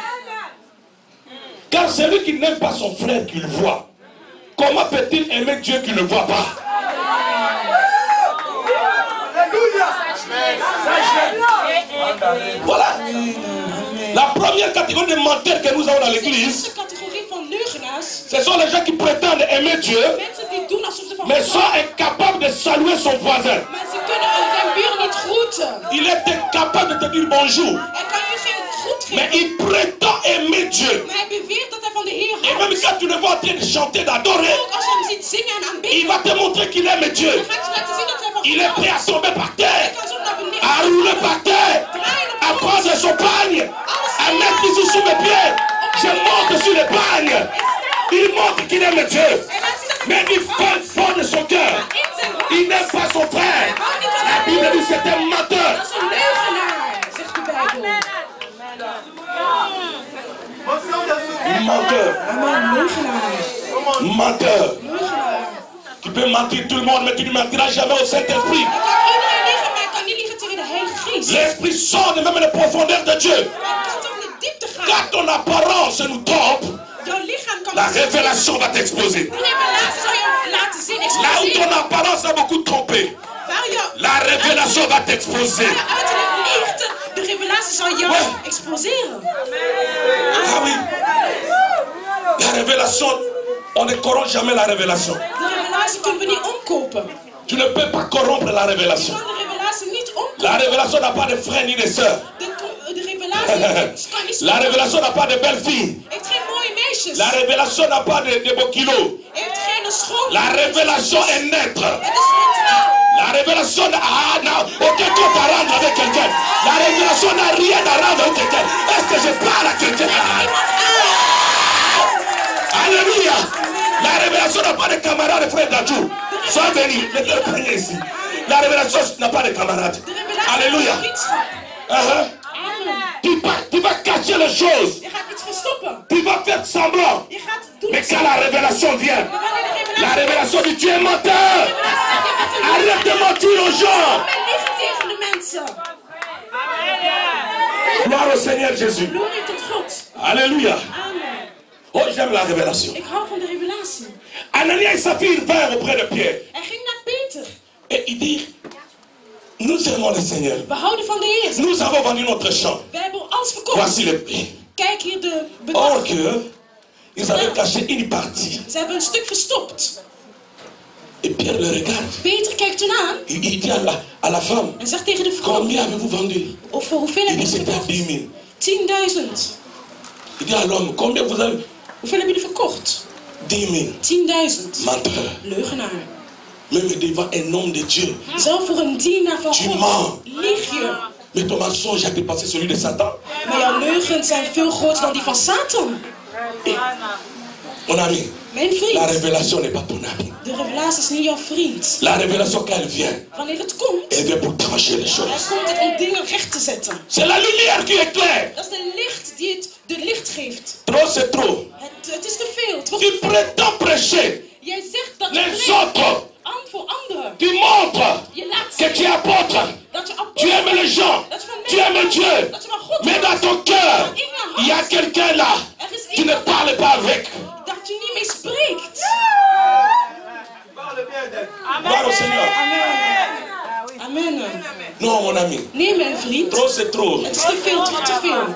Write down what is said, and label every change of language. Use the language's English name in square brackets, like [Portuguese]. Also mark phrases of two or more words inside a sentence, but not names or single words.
[French] Car celui qui n'aime pas son frère qu'il voit, comment peut-il aimer Dieu qu'il ne voit pas? Voilà. La première catégorie de menteurs que nous avons dans [Dutch] De [French] l'église, [Dutch] eerste categorie van leugenaars. [French] ce sont les gens qui prétendent aimer Dieu, [Dutch] Mensen die doen alsof ze van [French] mais [Dutch] God [French] sont [Dutch] houden. [French] incapables de saluer son voisin. [Dutch] Maar ze kunnen zijn buur niet groeten. [French] Il est incapable de te dire bonjour, [Dutch] Hij kan je geen groet [French] mais [Dutch] geven. [French] il prétend aimer Dieu. [Dutch] Maar hij beweert dat hij van de Heer [French] Et même [Dutch] houdt. [French] quand tu le vois en train de chanter, d'adorer, [Dutch] Ook als je hem ziet zingen en [French] il [Dutch] aanbidden, [French] va te montrer qu'il aime Dieu. [Dutch] dan gaat je laten zien dat hij van [French] Il [Dutch] God [French] est prêt à [Dutch] houdt. [French] tomber par [Dutch] Hij [French] terre, [Dutch] kan zo naar beneden. [French] à rouler par terre, à prendre son pagne, à mettre ici sous mes pieds. Je monte sur le pagne. Il montre qu'il aime Dieu. Mais il fait fort de son cœur. [Dutch] In zijn hart. [French] Il n'aime pas son frère. La Bible dit c'est un menteur. [Dutch] Dat is een leugenaar, zegt de Bijbel. [French] Menteur. [Dutch] Amen, leugenaar. [French] Menteur. [Dutch] Leugenaar. [French] Tu peux mentir tout le monde, mais tu ne mentiras jamais au Saint-Esprit. [Dutch] Je kan iedereen liegen, maar je kan niet liegen tegen de Heilige Geest. [French] L'Esprit sort de même les profondeurs de Dieu. [Dutch] Hij kan tot de diepte gaan. [French] Quand ton apparence nous trompe, [Dutch] Jouw lichaam kan [French] la révélation va t'exposer. [Dutch] Die revelatie zal je laten zien, [French] Là où [Dutch] exposeren. [French] ton apparence a beaucoup trompé, [Dutch] Waar je [French] la révélation va t'exposer. [Dutch] uiterlijk liegt, de revelatie zal jou [French] Ouais. [Dutch] exposeren. [French] Ah oui. La révélation, on ne corrompt jamais la révélation. [Dutch] De revelatie kunnen we niet omkopen. [French] Tu ne peux pas corrompre la [Dutch] Je [French] révélation. [Dutch] kan de revelatie niet omkopen. [French] La révélation n'a pas de frères ni de sœurs. [Dutch] De revelatie kan niet [French] La révélation n'a pas de belles filles. [Dutch] heeft geen mooie meisjes. [French] La révélation n'a pas de beaux kilos. [Dutch] Heeft geen schoon. [French] La révélation est neutre. [Dutch] Het is neutraal. [French] La révélation n'a aucun compte à rendre avec quelqu'un. La révélation n'a rien à rendre avec quelqu'un. Est-ce que je parle à quelqu'un? Alléluia. La révélation n'a pas de camarades, frère Dadjou. Sois béni. Mettez le panier ici. La révélation n'a pas de camarades. [Dutch] De revelatie Alléluia. heeft vriendschap. Uh-huh. Amen. [French] Tu vas cacher les choses. [Dutch] Je gaat iets verstoppen. [French] Tu vas faire semblant. [Dutch] Je gaat doen. [French] Mais quand la révélation vient, [Dutch] Maar wanneer de [French] la [Dutch] revelatie [French] révélation dit tu es menteur. Arrête de mentir aux gens. [Dutch] Men liegen tegen de mensen. [French] Gloire au Seigneur Jésus. [Dutch] Glorie tot God. Alléluia. Amen. [French] Oh, j'aime la révélation. [Dutch] Ik hou van de revelatie. [French] Ananias et Saphir vinrent auprès de Pierre. [Dutch] Hij ging naar Peter. [French] Et il dit, Nous aimons le Seigneur. [Dutch] We houden van de Heer. [French] Nous avons vendu notre champ. [Dutch] We hebben alles verkocht. [French] Voici le prix. [Dutch] Kijk hier de [French] Or [Dutch] bedrag. [French] que, ils avaient caché une partie. [Dutch] Ze hebben een stuk verstopt. [French] Et Pierre le regarde. [Dutch] Peter kijkt toen aan. [French] Il dit à la femme, [Dutch] En zegt tegen de vrouw. [French] combien avez-vous vendu? [Dutch] Of voor hoeveel [French] Il [Dutch] hebben [French] dit, [Dutch] jullie [French] c'était [Dutch] verkocht? 10 000. 10.000. [French] Il dit à l'homme, combien vous avez? [Dutch] Hoeveel hebben jullie verkocht? 10 000. 10.000. [French] Menteur. [Dutch] Leugenaar. [French] Même devant un homme de Dieu. [Dutch] Zelf voor een dienaar van [French] Tu [Dutch] God. mens. Lieg je. [French] Mais ton mensonge a dépassé celui de Satan. [Dutch] Maar jouw leugens zijn veel groter dan die van Satan. [French] Mon ami, [Dutch] Mijn [French] la [Dutch] vriend. [French] révélation n'est pas ton ami. [Dutch] De revelatie is niet jouw vriend. [French] La révélation, quand elle vient, [Dutch] Wanneer het komt, [French] elle vient pour trancher les [Dutch] hij [French] choses. [Dutch] komt het om dingen recht te zetten. [French] C'est la lumière qui éclaire. [Dutch] Dat is de licht die het de licht geeft. [French] Trop, c'est trop. [Dutch] Het is te veel. Het wordt [French] Tu prétends prêcher [Dutch] Jij zegt dat je [French] les [Dutch] preekt [French] autres. [Dutch] voor anderen. [French] Tu montres [Dutch] Je laat [French] que tu [Dutch] zien [French] es apôtre. [Dutch] dat je [French] Tu aimes les gens. [Dutch] dat je van [French] Tu aimes Dieu. [Dutch] dat je van God [French] Mais dans [Dutch] houdt. [French] ton cœur, il y a quelqu'un là. [Dutch] Er is [French] Tu ne [Dutch] iemand [French] parles pas avec. [Dutch] dat je niet mee spreekt. [French] Gloire au Seigneur. Amen. Non, mon ami. [Dutch] Nee, mijn vriend. [French] Trop, c'est trop. [Dutch] Het is te veel, te veel.